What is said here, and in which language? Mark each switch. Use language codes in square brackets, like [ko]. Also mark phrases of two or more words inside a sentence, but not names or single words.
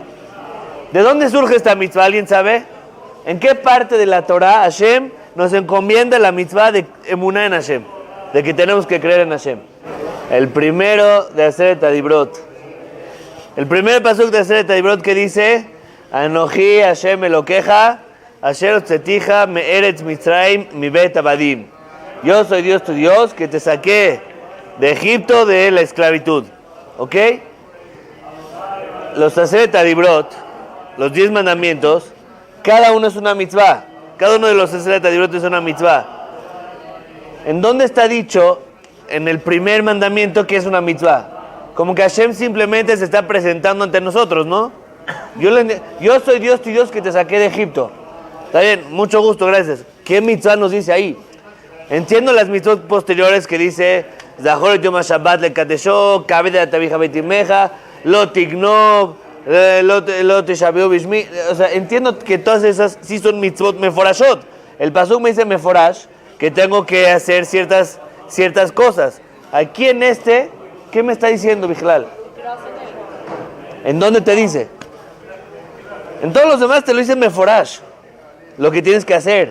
[es] ¿De dónde surge esta mitzvah? ¿Alguien sabe? ¿En qué parte de la Torah Hashem nos encomienda la mitzvah de emuná en Hashem? De que tenemos que creer en Hashem. El primero de [he] עשרת הדברות. [es] El primer pasuk de [he] עשרת הדברות [es] que dice: [he] אנכי ה' אלהיך אשר הוצאתיך מארץ מצרים מבית עבדים. [es] Yo soy Dios tu Dios que te saqué de Egipto de la esclavitud. ¿Ok? Los [he] עשרת הדברות, [es] los 10 mandamientos, cada uno es una mitzvah. Cada uno de los [he] עשרת הדברות [es] es una mitzvah. ¿En dónde está dicho en el primer mandamiento que es una mitzvah? Como que Hashem simplemente se está presentando ante nosotros, ¿no? Yo soy Dios tu Dios que te saqué de Egipto. Está bien, mucho gusto, gracias. ¿Qué mitzvah nos dice ahí? Entiendo las mitzvot posteriores que dice [he] זכור את יום השבת לקדשו כבד את אביך ואמך לא תגנוב לא תשבעו בשמי. [es] O sea, entiendo que todas esas sí son [he] מצוות מפורשות. [es] El pasuk me dice meforash que tengo que hacer ciertas cosas. Aquí en este, ¿qué me está diciendo, Bijlal? ¿En dónde te dice? En todos los demás te lo dice meforash, lo que tienes que hacer.